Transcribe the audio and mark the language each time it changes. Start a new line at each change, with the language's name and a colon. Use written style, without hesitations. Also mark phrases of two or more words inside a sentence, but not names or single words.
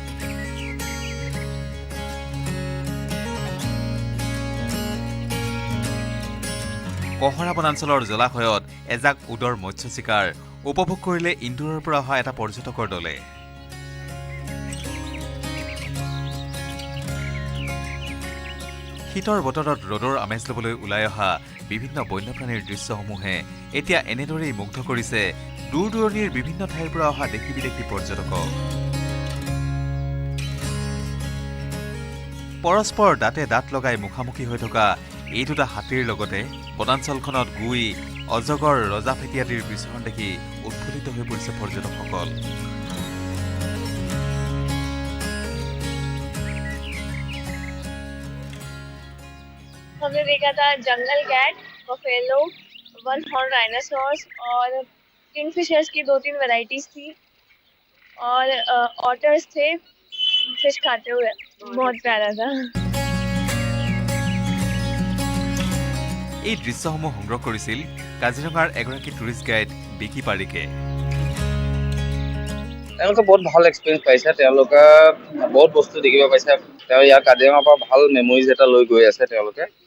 Assamese: কহৰা বনাঞ্চলৰ জলাশয়ত এজাক উদৰ মৎস্য চিকাৰ উপভোগ কৰিলে ইন্দোৰৰ পৰা অহা এটা পৰ্যটকৰ দলে শীতৰ বতৰত ৰ'দৰ আমেজ ল'বলৈ ওলাই অহা বিভিন্ন বন্যপ্ৰাণীৰ দৃশ্যসমূহে এতিয়া এনেদৰেই মুগ্ধ কৰিছে দূৰ দূৰণিৰ বিভিন্ন ঠাইৰ পৰা অহা দেশী বিদেশী পৰ্যটকক পৰস্পৰ দাঁতে দাঁত লগাই মুখামুখি হৈ থকা এই দুটা হাতীৰ লগতে বনাঞ্চলখনত গুই অজগৰ ৰজা ফেটি আদিৰ বিচৰণ দেখি উৎফুল্লিত হৈ পৰিছে পৰ্যটকসকল
Hindi: हमने देखा था
English: jungle cat, buffalo, one horn dinosaurs
Hindi: और किंगफिशर्स की 2-3 वैरायटीज थी और ऑटर्स थे फिश खाते हुए बहुत प्यारा था
Assamese: এই দৃশ্যসমূহ সংগ্ৰহ কৰিছিল কাজিৰঙাৰ এগৰাকী
English: tourist guide
Assamese: বিকি পাৰিকে তেওঁলোকে বহুত ভাল এক্সপিৰিয়েঞ্চ পাইছে তেওঁলোকে বহুত বস্তু দেখিব পাইছে তেওঁ ইয়াৰ কাজিৰঙাৰ পৰা ভাল মেমৰিজ এটা লৈ গৈ আছে তেওঁলোকে